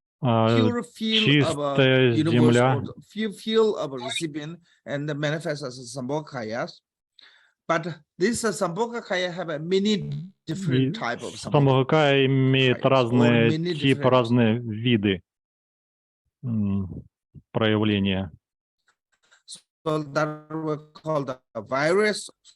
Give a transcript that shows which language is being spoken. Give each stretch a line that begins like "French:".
English: Pure feel of a universe, feel of a recipient, and the manifest as Sambhogakayas. But this Sambhogakaya have a many different type of
Russian: Sambhogakaya имеет разные типы, разные виды проявления.
English: So that we call the virus.